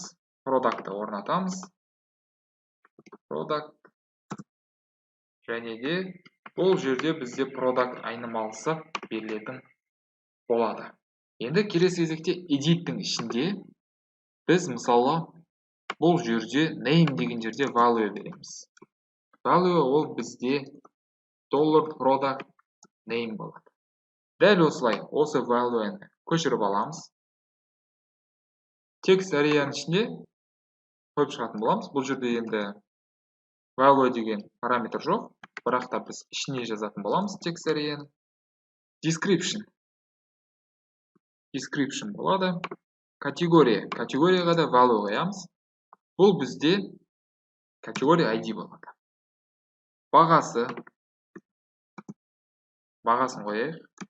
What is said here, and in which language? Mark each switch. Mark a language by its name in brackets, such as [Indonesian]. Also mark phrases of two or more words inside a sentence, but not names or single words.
[Kazakh] Product'ты орнатамыз. Product және де бұл жерде бізде product айнымалысы берілетін болады. Енді келесі кезекте edit'тің ішінде біз мысалы бұл жерде name деген жерде value береміз. Value ол бізде [English] $product name [Kazakh] болады. Дәл осылай, осы value'ны көшіріп аламыз. [English] Text areaның [Kazakh] ішінде қойып шығатын боламыз. Бұл жерде енді value деген параметр жоқ, бірақ та біз ішіне жазатын боламыз [English] text areaның. [Kazakh] Description болады. Категорияға да value қоямыз. Бұл бізде категория ID болады. Бағасын қояйық.